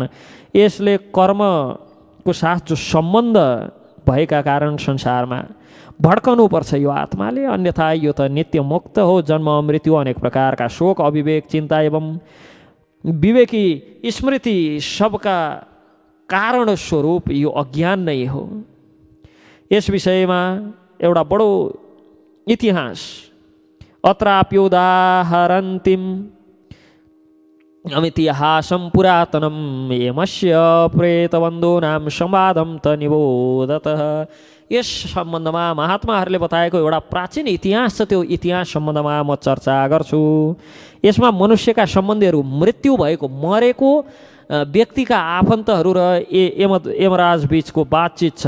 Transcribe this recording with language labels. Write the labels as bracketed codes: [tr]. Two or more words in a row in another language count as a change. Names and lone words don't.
[ne] यसले कर्मको साथ जो सम्बन्ध भएका कारण संसारमा भड्कनुपर्छ यो आत्माले, अन्यथा यो त नित्य मुक्त हो। जन्म, मृत्यु, अनेक प्रकारका शोक, अविवेक, चिन्ता एवं विवेकी स्मृति सबका कारण स्वरूप यो अज्ञान नै हो। यस विषयमा एउटा बडो इतिहास [sa] अत्राप्योदाहरन्तिम अमितिहासं पुरातनं यमस्य प्रेतबन्धूनां संवादं त निबोधतः। [ne] यस सम्बन्धमा महात्माहरूले बताएको एउटा प्राचीन इतिहास छ। त्यो इतिहास सम्बन्धमा म चर्चा गर्छु। यसमा मनुष्यका सम्बन्धीहरू, मृत्यु भएको, मरेको व्यक्तिका आफन्तहरू र यमराज बीचको बातचित छ।